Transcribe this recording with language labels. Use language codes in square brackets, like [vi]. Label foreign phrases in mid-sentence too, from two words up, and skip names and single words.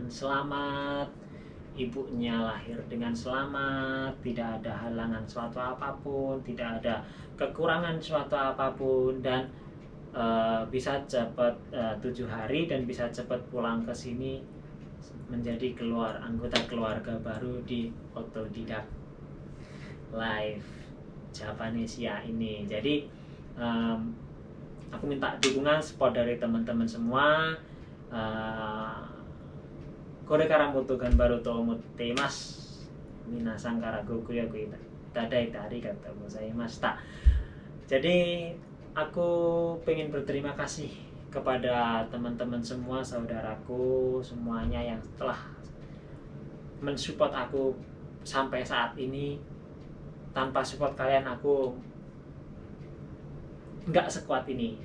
[id] selamat, ibunya lahir dengan selamat, tidak ada halangan suatu apapun, tidak ada kekurangan suatu apapun, dan bisa cepat 7 hari dan bisa cepat pulang ke sini menjadi anggota keluarga baru di Otodidak Live Japanesia ini. Jadi aku minta dukungan support dari teman-teman semua. [ja] これからもっと頑張ると思っています. 皆さんからごくやくいただいてありがとうございました. [id] Jadi aku pengen berterima kasih kepada teman-teman semua, saudaraku semuanya yang telah mensupport aku sampai saat ini. Tanpa support kalian aku nggak sekuat ini.